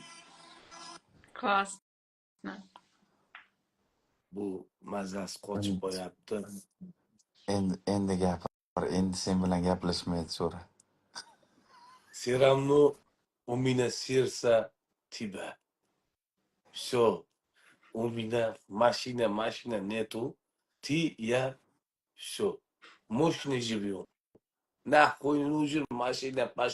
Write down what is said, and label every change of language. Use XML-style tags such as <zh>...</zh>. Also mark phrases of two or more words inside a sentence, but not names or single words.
<ru>Классно.</ru> <uz>Bu mazasi qochib qo'yapti. Endi gapir. Endi sen bilan gaplashmaydi so'ra.</uz> <ru>Все равно у меня сердце тебя. Все, у меня машина нету. Ты, я, все. Мощно живем. Нахуй нужен машина.</ru>